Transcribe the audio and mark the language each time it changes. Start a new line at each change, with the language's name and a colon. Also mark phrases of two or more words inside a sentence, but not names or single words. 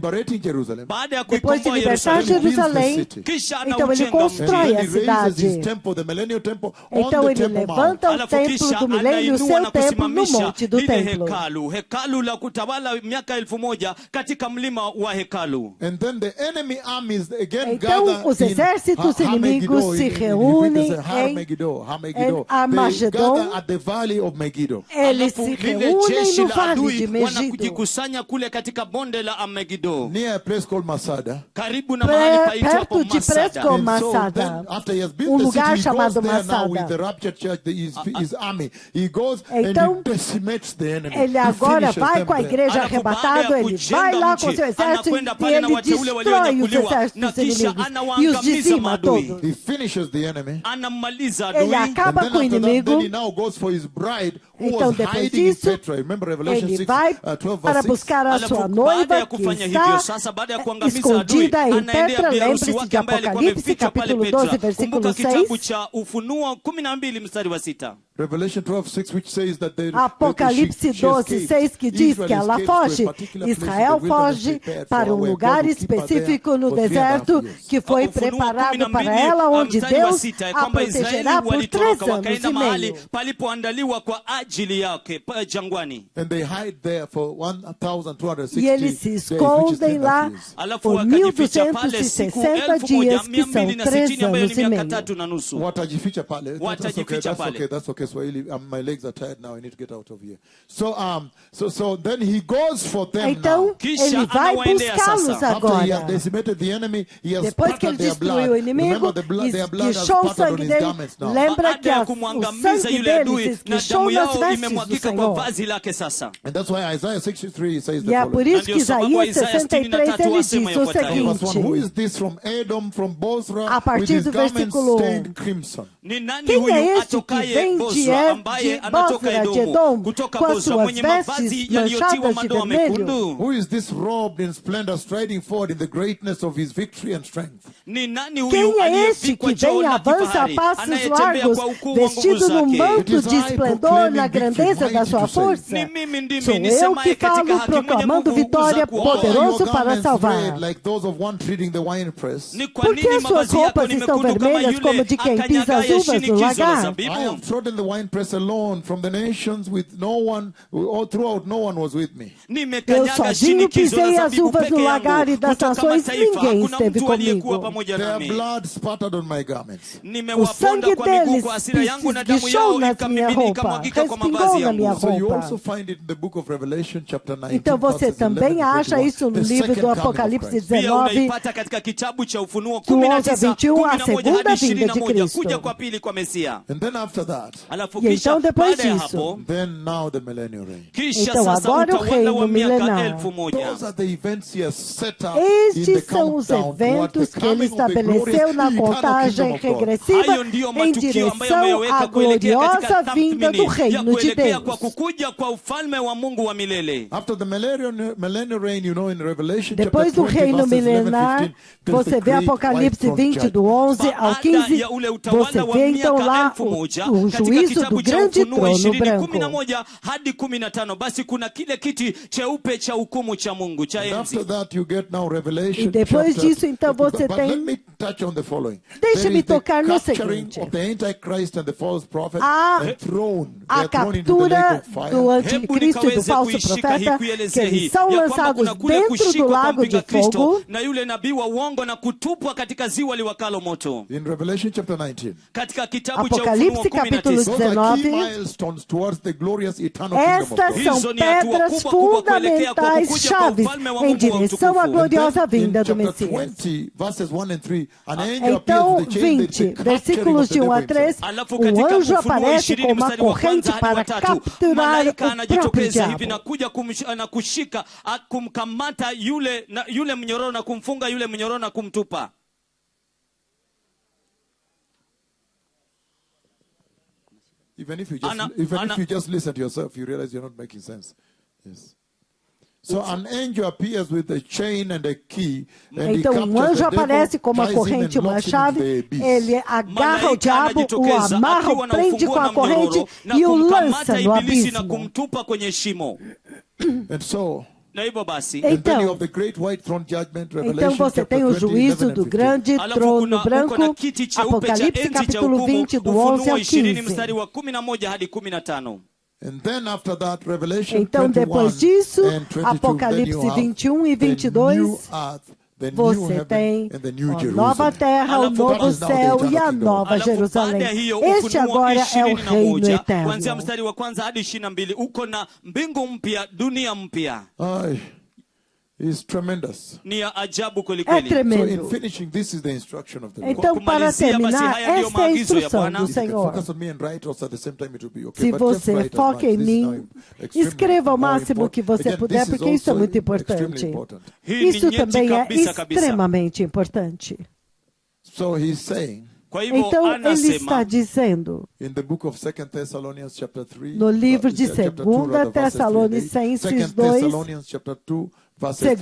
English: liberating Jerusalem,
Swahili: Baada ya
Portuguese: Depois de
Swahili: kuikomboa
Portuguese: libertar
Swahili: Yerusalemu,
Portuguese: Jerusalém,
Swahili: kisha
Portuguese: então ele
Swahili: anaujenga mji.
English: and
Portuguese: constrói
English: then
Portuguese: a
English: he raises his
Portuguese: cidade.
English: temple, the millennial temple, on
Portuguese: Então
English: the
Portuguese: ele
English: Temple Mount.
Portuguese: levanta o
Swahili: Alafu
Portuguese: templo
Swahili: kisha
Portuguese: do milênio, o
Swahili: anainua
Portuguese: seu
Swahili: na
Portuguese: templo no
Swahili: kusimamisha
Portuguese: monte do
Swahili: lile
Portuguese: templo.
Swahili: hekalu la kutawala miaka 1000 katika mlima wa hekalu.
English: And then the enemy armies again
Portuguese: Então,
English: gather
Portuguese: os
English: in exércitos inimigos Megiddo,
Portuguese: se
English: in
Portuguese: reúnem
English: Har
Portuguese: em
English: Megiddo, Har Megiddo. They
Portuguese: Armagedon.
English: gather at the valley of Megiddo.
Portuguese: Eles
Swahili: Alafu
Portuguese: se
Swahili: lile
Portuguese: reúnem
Swahili: jeshi
Portuguese: no
Swahili: la
Portuguese: vale
Swahili: adui
Portuguese: de Megido,
Swahili: wanakujikusanya kule katika bonde la Amegido,
English: Near a place called Masada.
Swahili: karibu na mahali paitwapo
Portuguese: perto de Masada. Presco
English: And so
Portuguese: Masada.
English: then, after he has been
Portuguese: Um
English: the
Portuguese: lugar
English: city, he goes
Portuguese: chamado
English: there now
Portuguese: Masada.
English: with the raptured church, his army. He goes
Portuguese: Então,
English: and he decimates the enemy.
Portuguese: Ele
English: He
Portuguese: agora
English: finishes
Portuguese: vai
English: them
Portuguese: com a
English: there.
Portuguese: igreja
Swahili: Alafu baada
Portuguese: arrebatado,
Swahili: ya
Portuguese: ele
Swahili: kujenga
Portuguese: vai lá
Swahili: mji,
Portuguese: com seu exército
Swahili: anakwenda
Portuguese: e
Swahili: pale na
Portuguese: ele
Swahili: wateule
Portuguese: destrói os
Swahili: walionyakuliwa,
Portuguese: exércitos
Swahili: na kisha
Portuguese: inimigos e os
Swahili: anawaangamiza
Portuguese: dizima
Swahili: maadui.
Portuguese: todos.
English: He finishes the enemy.
Swahili: Anammaliza
Portuguese: Ele
Swahili: adui.
English: And
Portuguese: acaba
English: then
Portuguese: com o
English: after that, then
Portuguese: inimigo.
English: he now goes for his bride who
Portuguese: Então,
English: was
Portuguese: depois
English: hiding in
Portuguese: disso,
English: Petra. Remember Revelation
Portuguese: ele
English: 6,
Portuguese: vai
English: 12
Portuguese: para
English: verse 6?
Portuguese: buscar a
Swahili: Alafu
Portuguese: sua
Swahili: baada
Portuguese: noiva
Swahili: ya
Portuguese: que
Swahili: kufanya
Portuguese: está
Swahili: hivyo, sasa baada ya kuangamiza adui,
Portuguese: escondida em
Swahili: anaendea
Portuguese: Petra.
Swahili: biharusi
Portuguese: Lembre-se
Swahili: wake
Portuguese: de
Swahili: ambaye alikuwa
Portuguese: Apocalipse,
Swahili: amefichwa pale
Portuguese: capítulo
Swahili: Petra.
Portuguese: 12, versículo
Swahili: Kumbuka kitabu
Portuguese: 6.
Swahili: cha Ufunuo 12 mstari wa 6.
English: Revelation 12:6, which says that
Portuguese: Apocalipse 12:6, que diz que ela foge. Israel foge para um lugar específico no deserto que foi
Swahili: Ufunuo
Portuguese: preparado
Swahili: 12,
Portuguese: para ela, onde
Swahili: mstari wa
Portuguese: Deus
Swahili: 6, ya
Portuguese: a
Swahili: kwamba Israeli
Portuguese: protegerá por 3
Swahili: walitoroka
Portuguese: anos
Swahili: wakaenda
Portuguese: e
Swahili: mahali
Portuguese: meio.
Swahili: palipoandaliwa kwa ajili yake jangwani.
English: And they hide there for 1,260
Portuguese: E eles se
English: days, which is 3
Portuguese: escondem lá
English: years.
Swahili: Alafu
Portuguese: por
Swahili: wakajificha pale siku
Portuguese: 1260 dias, que são
Swahili: 1260
Portuguese: 3
Swahili: ambayo ni
Portuguese: anos e
Swahili: miaka
Portuguese: meio.
Swahili: 3 na nusu. Watajificha pale.
English: That's okay,
Swahili: Watajificha
English: that's
Swahili: pale.
English: okay, that's okay. Kiswahili. My legs are tired now. I need to get out of here. So then he goes for them
Portuguese: Então,
English: now.
Portuguese: ele vai buscá-los
English: After he
Portuguese: agora.
English: has decimated the enemy, he has
Portuguese: Depois que ele
English: spattered their blood.
Portuguese: destruiu o inimigo,
English: Remember, their blood has
Portuguese: esguichou o
English: spattered on
Portuguese: sangue
English: his
Portuguese: dele.
English: garments now.
Portuguese: Lembra que
Swahili: Baada ya
Portuguese: o
Swahili: kumwangamiza
Portuguese: sangue
Swahili: yule adui
Portuguese: deles
Swahili: na
Portuguese: esguichou
Swahili: damu
Portuguese: nas
Swahili: yao
Portuguese: vestes do
Swahili: imemwagika kwa
Portuguese: Senhor.
Swahili: vazi lake sasa.
English: And that's why Isaiah 63 says the
Portuguese: E é
English: following.
Portuguese: por isso que
Swahili: ndio sababu
Portuguese: Isaías
Swahili: Isaia
Portuguese: 63
Swahili: 63
Portuguese: ele
Swahili: asema
Portuguese: diz o
Swahili: yafuatayo.
English: Verse 1, who
Portuguese: seguinte.
English: is this from Edom, from Bosra,
Portuguese: A partir
English: with his
Portuguese: do
English: garments
Portuguese: versículo
English: stained crimson?
Swahili: Ni nani
Portuguese: Quem
Swahili: huyu
Portuguese: é este que
Swahili: atokaye
Portuguese: vem de
Swahili: Bosra ambaye anatoka
Portuguese: Bosra de
Swahili: Edomu
Portuguese: Edom
Swahili: kutoka
Portuguese: com as
Swahili: Bosra
Portuguese: suas
Swahili: mwenye mavazi
Portuguese: vestes
Swahili: yaliyotiwa
Portuguese: manchadas de
Swahili: madoa
Portuguese: vermelho?
Swahili: mekundu?
English: Who is this robed in splendor, striding forward in the greatness of his victory and strength?
Swahili: Ni nani huyu
Portuguese: Quem é este
Swahili: aliyevikwa
Portuguese: que vem joo e
Swahili: na
Portuguese: avança a
Swahili: kifahari
Portuguese: passos
Swahili: anayetembea
Portuguese: largos,
Swahili: kwa ukuu wa nguvu
Portuguese: vestido num
Swahili: zake?
Portuguese: manto de esplendor na grandeza da sua
Swahili: Ni
Portuguese: força?
Swahili: mimi ndimi
Portuguese: Sou eu
Swahili: nisemaye
Portuguese: que
Swahili: katika
Portuguese: falo
Swahili: haki mwenye
Portuguese: proclamando
Swahili: nguvu
Portuguese: vitória
Swahili: za kuokoa.
English: Why are
Portuguese: poderoso
English: your
Portuguese: para
English: garments
Portuguese: salvar.
English: red like those of one treading the winepress?
Swahili: Ni kwa
Portuguese: Por
Swahili: nini
Portuguese: que suas
Swahili: mavazi yako
Portuguese: roupas
Swahili: ni
Portuguese: estão
Swahili: mekundu kama
Portuguese: vermelhas como
Swahili: yule
Portuguese: de quem pisa as
Swahili: akanyagaye
Portuguese: uvas do
Swahili: shinikizo la
Portuguese: lagar?
English: I
Swahili: zabibu?
English: have trodden the winepress alone from the nations with no one, all throughout no one was with me.
Portuguese: Eu
Swahili: Nimekanyaga
Portuguese: sozinho
Swahili: shinikizo la
Portuguese: pisei as
Swahili: zabibu
Portuguese: uvas
Swahili: peke
Portuguese: no lagar e
Swahili: yangu
Portuguese: das
Swahili: kutoka
Portuguese: nações
Swahili: mataifa.
Portuguese: ninguém
Swahili: Hakuna
Portuguese: esteve
Swahili: mtu aliyekuwa
Portuguese: comigo.
Swahili: pamoja
English: Their
Swahili: nami.
English: blood spattered on my garments.
Swahili: Nimewaponda
Portuguese: sangue
Swahili: kwa miguu
Portuguese: deles
Swahili: kwa hasira yangu na damu
Portuguese: esguichou
Swahili: yao
Portuguese: nas minha
Swahili: ikamimini
Portuguese: roupa,
Swahili: ikamwagika kwa
Portuguese: respingou
Swahili: mavazi
Portuguese: na minha
Swahili: yangu.
English: So you
Portuguese: roupa.
English: also find it in the book of Revelation chapter 19.
Portuguese: Então você
English: verses 11
Portuguese: também
English: to
Portuguese: acha
English: 21,
Portuguese: isso no
English: the
Portuguese: livro
English: second
Portuguese: do
English: coming of
Portuguese: Apocalipse
English: Christ.
Swahili: Pia
Portuguese: 19,
Swahili: unaipata katika kitabu cha Ufunuo
Portuguese: do 11 a
Swahili: 19,
Portuguese: 21, a
Swahili: 11
Portuguese: segunda
Swahili: hadi
Portuguese: vinda de
Swahili: 21,
Portuguese: Cristo.
Swahili: kuja kwa pili kwa Mesia.
English: And then after that,
Swahili: Alafu
Portuguese: E
Swahili: kisha
Portuguese: então depois
Swahili: baada ya
Portuguese: disso,
Swahili: hapo,
English: then now the millennial reign.
Swahili: kisha
Portuguese: Então
Swahili: sasa
Portuguese: agora o
Swahili: utawala
Portuguese: reino
Swahili: wa miaka
Portuguese: milenar.
Swahili: 1000.
English: Those are the events he has set up in the
Portuguese: Estes são os
English: countdown towards
Portuguese: eventos
English: the
Portuguese: que ele
English: coming of the glorious
Portuguese: estabeleceu na
English: eternal
Portuguese: contagem
English: kingdom of God.
Portuguese: regressiva
Swahili: Hayo ndiyo
Portuguese: em
Swahili: matukio ambayo
Portuguese: direção
Swahili: ameyaweka
Portuguese: à
Swahili: kuelekea
Portuguese: gloriosa
Swahili: katika
Portuguese: vinda do
Swahili: tathmini ya
Portuguese: reino de
Swahili: kuelekea kwa
Portuguese: Deus.
Swahili: kukuja kwa ufalme wa Mungu wa milele.
English: After the millennial reign, you know, in Revelation
Portuguese: Depois
English: chapter
Portuguese: do
English: 20,
Portuguese: reino
English: verses 11,
Portuguese: milenar,
English: 15, there's
Portuguese: você
English: the
Portuguese: vê
English: great
Portuguese: Apocalipse
English: white throne
Portuguese: 20, do
English: judgment.
Portuguese: 11 ao
Swahili: Baada
Portuguese: 15,
Swahili: ya ule utawala
Portuguese: você
Swahili: wa
Portuguese: vê então
Swahili: miaka
Portuguese: lá
Swahili: 1000
Portuguese: o
Swahili: katika
Portuguese: juízo do
Swahili: kitabu cha
Portuguese: grande
Swahili: Ufunuo
Portuguese: trono
Swahili: 20,
Portuguese: branco.
Swahili: 11 hadi 15, basi kuna kile kiti cheupe cha hukumu cha Mungu cha
English: And after
Swahili: enzi.
English: that, you get now Revelation
Portuguese: E depois
English: chapter,
Portuguese: disso, então, você
English: but
Portuguese: tem-
English: let me touch on the following.
Portuguese: Deixa-me
English: There is the
Portuguese: tocar no
English: capturing
Portuguese: seguinte.
English: of the Antichrist and the false prophet
Portuguese: A-
English: and thrown. They
Portuguese: A
English: are thrown into the lake
Portuguese: captura
English: of fire.
Portuguese: do
Swahili: Hebu
Portuguese: anticristo e do
Swahili: nikaweze
Portuguese: falso
Swahili: kuishika hii
Portuguese: profeta,
Swahili: kuielezea
Portuguese: que
Swahili: hii
Portuguese: eles são
Swahili: ya kwamba
Portuguese: lançados
Swahili: kuna kule
Portuguese: dentro do
Swahili: kushikwa kwa
Portuguese: lago de
Swahili: mpinga Kristo
Portuguese: fogo.
Swahili: na yule nabii wa uongo na kutupwa katika ziwa liwakalo moto.
English: In Revelation chapter 19.
Swahili: Katika kitabu cha
Portuguese: Apocalipse
Swahili: Ufunuo
Portuguese: capítulo
Swahili: 19.
English: Those are key
Portuguese: 19.
English: milestones towards the glorious eternal kingdom of
Portuguese: Estas
English: God.
Portuguese: são
Swahili: Hizo ni hatua
Portuguese: pedras
Swahili: kubwa kubwa kuelekea kwa
Portuguese: fundamentais,
Swahili: kukuja kwa
Portuguese: chaves,
Swahili: ufalme wa
Portuguese: em
Swahili: Mungu wa
Portuguese: direção à
Swahili: utukufu.
Portuguese: gloriosa
English: And then
Portuguese: vinda
English: in
Portuguese: do
English: chapter
Portuguese: Messias.
English: 20, verses 1 and 3, an angel appears
Portuguese: Então,
English: with a chain, the
Portuguese: 20,
English: capturing
Portuguese: versículos
English: of the
Portuguese: de 1
English: devil
Portuguese: a 3,
English: himself.
Swahili: Alafu
Portuguese: o
Swahili: katika
Portuguese: anjo
Swahili: Ufunuo
Portuguese: aparece
Swahili: 20
Portuguese: com uma
Swahili: mstari wa kwanza
Portuguese: corrente
Swahili: hadi
Portuguese: para
Swahili: wa tatu.
Portuguese: capturar
Swahili: Malaika
Portuguese: o próprio
Swahili: anajitokeza hivi
Portuguese: diabo.
Swahili: na kuja na kushika kumkamata yule mnyororo na kumfunga yule mnyororo na kumtupa.
English: Even if you just listen to yourself, you realize you're not making sense. Yes. So an angel appears with a chain and a key, and he
Portuguese: Então,
English: captures
Portuguese: um anjo
English: the devil,
Portuguese: aparece com uma
English: ties him
Portuguese: corrente e
English: and
Portuguese: uma
English: locks him
Portuguese: chave,
English: in the abyss.
Portuguese: ele agarra o
Swahili: Malaika
Portuguese: diabo, o
Swahili: anajitokeza
Portuguese: amarra,
Swahili: akiwa
Portuguese: o
Swahili: na
Portuguese: prende
Swahili: ufunguo
Portuguese: com a
Swahili: na mnyororo
Portuguese: corrente
Swahili: na
Portuguese: e o
Swahili: kumkamata
Portuguese: lança no
Swahili: ibilisi na
Portuguese: abismo.
Swahili: kumtupa kwenye shimo.
English: And so,
Swahili: Na hivyo basi,
English: and then you
Portuguese: Então,
English: have the great white throne judgment,
Portuguese: então
English: Revelation
Portuguese: você tem
English: chapter
Portuguese: o
English: 20,
Portuguese: juízo
English: 11
Portuguese: do
English: and 15.
Portuguese: grande
Swahili: alafu
Portuguese: trono
Swahili: kuna
Portuguese: branco,
Swahili: kiti cheupe cha
Portuguese: Apocalipse
Swahili: enzi cha
Portuguese: capítulo
Swahili: hukumu,
Portuguese: 20, do 11
Swahili: Ufunuo
Portuguese: ao
Swahili: 20 mstari
Portuguese: 15.
Swahili: wa 11 hadi 15.
English: And then after that, Revelation
Portuguese: Então,
English: 21
Portuguese: depois disso,
English: and 22,
Portuguese: Apocalipse
English: then you have
Portuguese: 21 e
English: the
Portuguese: 22,
English: new earth, the new
Portuguese: você
English: heaven,
Portuguese: tem
English: and the new
Portuguese: a
English: Jerusalem.
Portuguese: nova terra, o
Swahili: Alafu
Portuguese: novo
English: that is now the
Portuguese: céu e
English: eternal
Portuguese: a
English: kingdom.
Portuguese: nova
Swahili: Alafu
Portuguese: Jerusalém.
Swahili: baada ya hiyo
Portuguese: Este
Swahili: Ufunuo
Portuguese: agora é o reino
Swahili: 21
Portuguese: eterno.
Swahili: kuanzia mstari wa kwanza hadi 22 uko na mbingu mpya, dunia mpya. Ay,
English: it's tremendous.
Swahili: Ni ya ajabu kweli
Portuguese: É
Swahili: kweli.
English: So in
Portuguese: tremendo.
English: finishing, this is the instruction of the Lord.
Portuguese: Então, para
Swahili: kumalizia, basi
Portuguese: terminar,
Swahili: haya ndiyo
Portuguese: esta é a
Swahili: maagizo ya
Portuguese: instrução
Swahili: Bwana.
Portuguese: do
English: If you can
Portuguese: Senhor.
English: focus on me and write also at the same time, it will be okay.
Portuguese: Se
English: But just
Portuguese: você
English: write as
Portuguese: foca
English: much.
Portuguese: em
English: This is
Portuguese: mim,
English: now extremely
Portuguese: escreva o
English: more
Portuguese: máximo
English: important.
Portuguese: que você
English: Again,
Portuguese: puder,
English: this is
Portuguese: porque isso é
English: also
Portuguese: muito
English: extremely
Portuguese: importante.
English: important.
Swahili: Hii ni
Portuguese: Isso
Swahili: nyeti
Portuguese: também é
Swahili: kabisa kabisa.
Portuguese: extremamente importante.
English: So he's saying
Swahili: Kwa hivyo
Portuguese: Então, ele está
Swahili: anasema
Portuguese: dizendo
English: in the book of 2 Thessalonians chapter 3,
Portuguese: no livro de
English: chapter 2, rather, verses 3 and 8.
Portuguese: Tessalonicenses 2 2,
English: Thessalonians chapter 2, verses 3